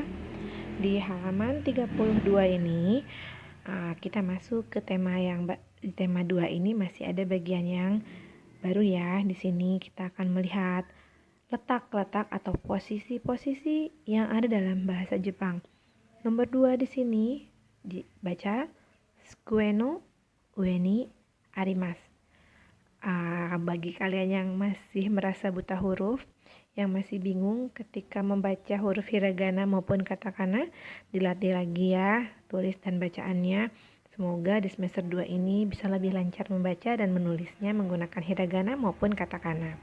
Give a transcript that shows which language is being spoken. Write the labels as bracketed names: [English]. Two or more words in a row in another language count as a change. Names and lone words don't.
[Indonesian] Di halaman 32 ini, kita masuk ke tema di tema 2 ini masih ada bagian yang baru ya. Di sini kita akan melihat letak-letak atau posisi-posisi yang ada dalam bahasa Jepang. Nomor 2 di sini dibaca [Japanese] 机の上にあります. [Indonesian] Bagi kalian yang masih merasa buta huruf, yang masih bingung ketika membaca huruf hiragana maupun katakana, dilatih lagi ya tulis dan bacaannya. Semoga di semester 2 ini bisa lebih lancar membaca dan menulisnya menggunakan hiragana maupun katakana.